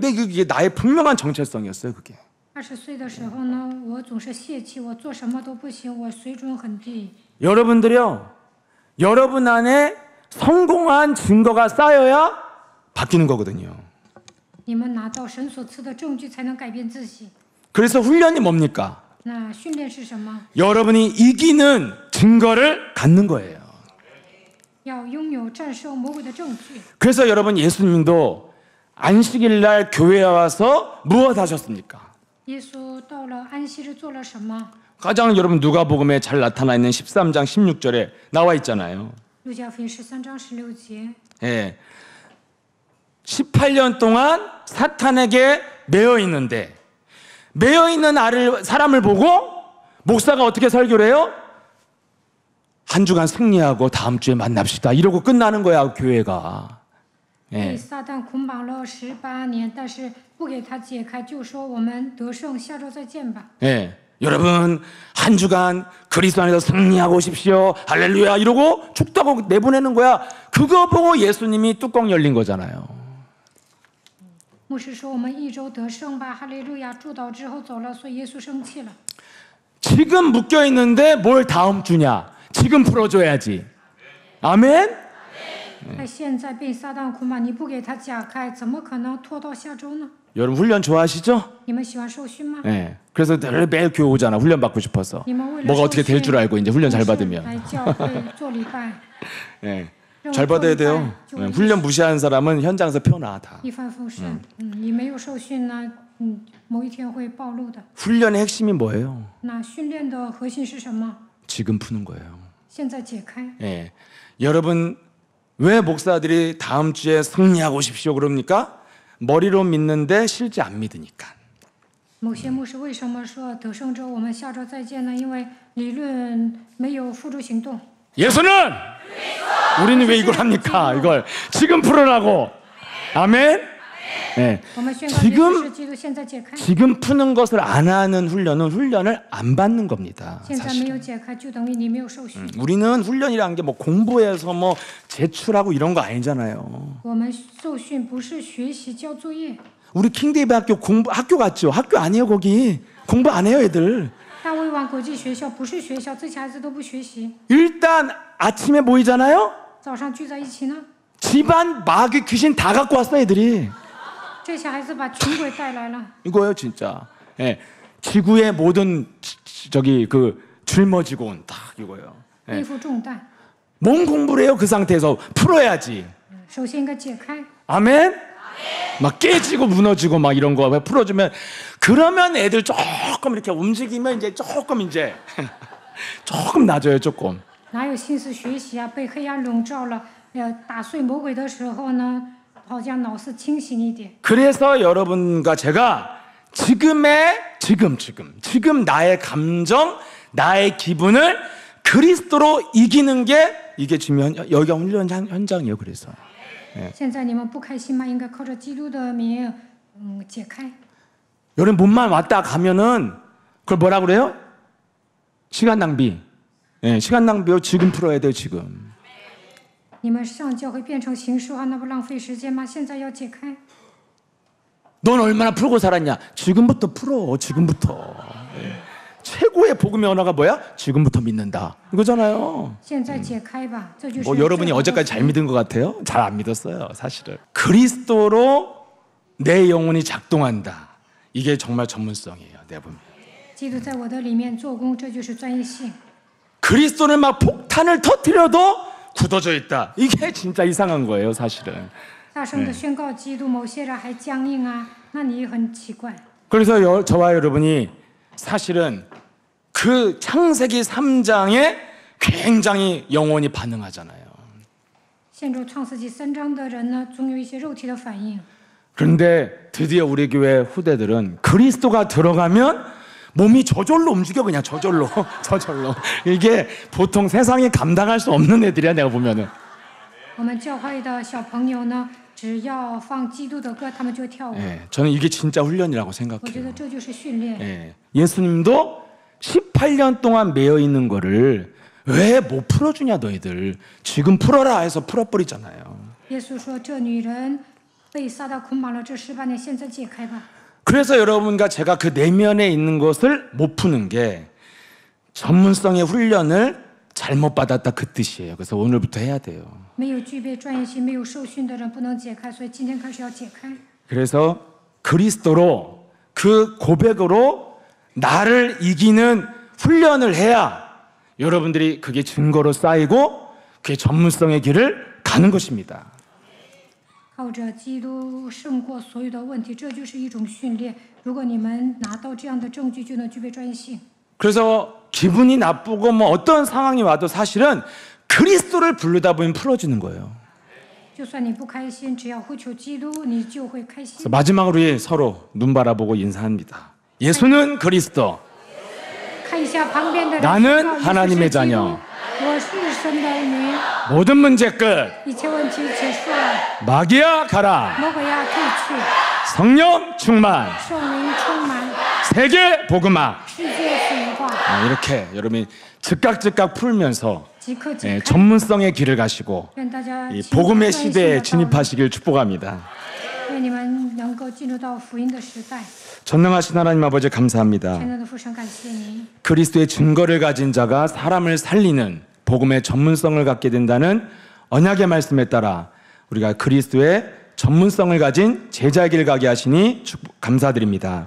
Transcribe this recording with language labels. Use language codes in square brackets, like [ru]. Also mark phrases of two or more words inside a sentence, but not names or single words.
[ko] 근데 그게 나의 분명한 정체성이었어요. 그게. [zh] 20 岁的时候呢，我总是泄气，我做什么都不行，我水准很低。 [ko] 여러분들이요, 여러분 안에 성공한 증거가 쌓여야 바뀌는 거거든요. [zh] 你们拿到神所赐的证据，才能改变自己。 [ko] 그래서 훈련이 뭡니까? [zh] 那训练是什么？ [ko] 여러분이 이기는 증거를 갖는 거예요. [zh] 要拥有战胜魔鬼的证据。 [ko] 그래서 여러분 예수님도 안식일 날 교회에 와서 무엇 하셨습니까? [zh] 耶稣到了安息日做了什么？ [ko] 가장 여러분 누가복음에 잘 나타나 있는 13장 16절에 나와 있잖아요. [zh] 路加福音13章16节。 [ko] 예. 18년 동안 사탄에게 매여 있는데 매여 있는 사람을 보고 목사가 어떻게 설교를 해요? 한 주간 승리하고 다음 주에 만납시다. 이러고 끝나는 거야, 교회가. [zh] 被 [ko] 예. [zh] 撒旦捆绑了18年，但是不给他解开，就说我们得胜，下周再见吧。 [ko] 예. 여러분 한 주간 그리스도 안에서 승리하고 오십시오. 할렐루야 이러고 축도하고 내보내는 거야. 그거 보고 예수님이 뚜껑 열린 거잖아요. [zh] 牧师说我们一周得胜吧，哈利路亚！祝祷之后走了，所以耶稣生气了。 [ko] 지금 묶여 있는데 뭘 다음 주냐? 지금 풀어줘야지. 아멘. [zh] 他现在被撒旦捆绑，你不给他解开，怎么可能拖到下周呢？ [ko] 여러분 훈련 좋아하시죠? [zh] 你们喜欢受训吗？ [ko] 네. 그래서 매일 교회 오잖아. 훈련 받고 싶어서. [zh] 你们为了 [ko] 뭐가 [zh] 受 [ko] 어떻게 될 줄 [zh] 训， [ko] 알고 이제 훈련 잘 [zh] 总是 [ko] 받으면. [zh] 来教会做礼拜， [ko] 네. [zh] 任务 [ko] 잘 [zh] 做 [ko] 받아야 [zh] 礼 [ko] 돼요. [zh] 拜就 [ko] 네. [zh] 会 [ko] 훈련 무시하는 사람은 현장에서 표나 다. [zh] 一帆风顺。你没有受训呢，某一天会暴露的。 [ko] 훈련의 핵심이 뭐예요? [zh] 那训练的核心是什么？ [ko] 지금 푸는 거예요. [zh] 现在解开。 [ko] 예. 여러분 왜 목사들이 다음 주에 승리하고 오십시오 그럽니까? 머리로 믿는데 실제 안 믿으니까. [zh] 某些牧师为什么说得胜之后我们下周再见呢？因为理论没有付诸行动。 [ko] 예수는 우리는 왜 이걸 합니까? 이걸 지금 풀으라고. 아멘. 네. [zh] 我们宣告耶稣 [ko] 지금 [zh] 是基督，现在解开。 [ko] 지금 푸는 것을 안 하는 훈련은 훈련을 안 받는 겁니다. [zh] 现在没 [ko] 사실. [zh] 有解开，就等于你没有受训。 [ko] 우리는 훈련이라는 게 뭐 공부해서 뭐 제출하고 이런 거 아니잖아요. [zh] 我们受训不是学习交作业。 [ko] 우리 킹데이비 학교 갔죠? 학교 아니에요 거기. 공부 안 해요 애들. [zh] 大卫王国际学校不是学校，这些孩子都不学习。 [ko] 일단 아침에 모이잖아요. [zh] 早上聚在一起呢， [ko] 집안 마귀 귀신 다 갖고 왔어 애들이. [zh] 这些孩子把穷鬼带来了。 [ko] 이거예요 진짜. 예. 지구의 모든 저기 그 짊어지고 온 딱 이거예요. [zh] 背负重担， [ko] 뭔 공부를 해요 그 상태에서 풀어야지. [zh] 首先应该解开。 [ko] 아멘. 막 깨지고 무너지고 막 이런 거 풀어주면 그러면 애들 조금 이렇게 움직이면 이제 조금 이제 조금 나아져요 조금. [zh] 哪有心思学习啊？被黑暗笼罩了，打碎魔鬼的时候呢，好像脑子清醒一点。 [ko] 그래서 여러분과 제가 지금 나의 감정, 나의 기분을 그리스도로 이기는 게 이게 중요한 여기가 훈련 현장이에요. 그래서 [zh] 现在你们不开心吗？应该靠着基督的名，解开。 [ko] 여러분 몸만 왔다 가면은 그걸 뭐라 그래요? 시간 낭비. 예, 시간 낭비요. 지금 풀어야 돼요. 지금. [zh] 你们上教会变成形式化，那不浪费时间吗？现在要解开。 [ko] 넌 얼마나 풀고 살았냐? 지금부터 풀어. 지금부터. 예. 최고의 복음의 언어가 뭐야? 지금부터 믿는다. 이거잖아요. [zh] 现在解开吧，这就是。 [ko] 뭐 여러분이 어제까지 잘 믿은 것 같아요? 잘 안 믿었어요, 사실은. 그리스도로 내 영혼이 작동한다. 이게 정말 전문성이에요, 내 보면. [zh] 基督在我的里面做工，这就是专一性。 [ko] 그리스도는 막 폭탄을 터뜨려도 굳어져 있다. 이게 진짜 이상한 거예요, 사실은. [zh] 大声的宣告基督，某些人还僵硬啊，那你很奇怪。 [ko] 그래서 저와 여러분이 사실은 그 창세기 3장에 굉장히 영혼이 반응하잖아요. [zh] 陷入创世纪3章的人呢，总有一些肉体的反应。 [ko] 그런데 드디어 우리 교회 후대들은 그리스도가 들어가면 몸이 저절로 움직여. 그냥 저절로. 저절로. 이게 보통 세상에 감당할 수 없는 애들이야, 내가 보면은. [zh] 我们教会的小朋友呢，只要放基督的歌，他们就会跳舞。 [ko] 예, 저는 이게 진짜 훈련이라고 [zh] 我觉 [ko] 생각해요. [zh] 得这就是训练。 [ko] 예, 예수님도 18년 동안 매여 있는 거를 왜 못 풀어주냐 너희들. 지금 풀어라 해서 풀어버리잖아요. [zh] 耶稣说：“这女人被撒旦捆绑了这18年，现在解开吧。” [ko] 그래서 여러분과 제가 그 내면에 있는 것을 못 푸는 게 전문성의 훈련을 잘못 받았다 그 뜻이에요. 그래서 오늘부터 해야 돼요. [zh] 没有具备专业性、没有受训的人不能解开，所以今天开始要解开。 [ko] 그래서 그리스도로 그 고백으로 나를 이기는 훈련을 해야 여러분들이 그게 증거로 쌓이고 그게 전문성의 길을 가는 것입니다. [zh] 靠着基督胜过所有的问题，这就是一种训练。如果你们拿到这样的证据，就能具备专业性。 [ko] 그래서 기분이 나쁘고 뭐 어떤 상황이 와도 사실은 그리스도를 부르다 보면 풀어지는 거예요. [zh] 就算你不开心，只要呼求基督，你就会开心 [ko] 그래서 。 마지막으로 우리 서로 눈 바라보고 인사합니다. 예수는 그리스도, [zh] 看一下旁边的人， [ko] 나는 [zh] 告诉 [ko] 하나님의 [zh] 是基督 [ko] 자녀. [zh] 我是神的儿女， [ko] 모든 문제 끝. [zh] 一切问题结束了， [ko] 마귀야 가라. [zh] 魔鬼要退去， [ko] 성령 충만. [zh] 圣灵充满， [ko] 세계 복음화. [zh] 世界腐化， [ko] 이렇게 여러분이 즉각 풀면서 [zh] 即刻解开。 [ko] 전문성의 길을 가시고 [zh] 愿大家 [ko] 이 [zh] 进入 [ko] 복음의 [zh] 专业性 [ko] 시대에 [zh] 的道路， [ko] 진입하시길 축복합니다. [zh] 愿你们能够进入到福音的时代。 [ko] 전능하신 하나님 아버지 감사합니다. [zh] 全能的父神，感谢您。 [ko] 그리스도의 증거를 가진 자가 사람을 살리는 복음의 전문성을 갖게 된다는 언약의 말씀에 따라 우리가 그리스도의 전문성을 가진 제자의 길 가게 하시니 감사드립니다.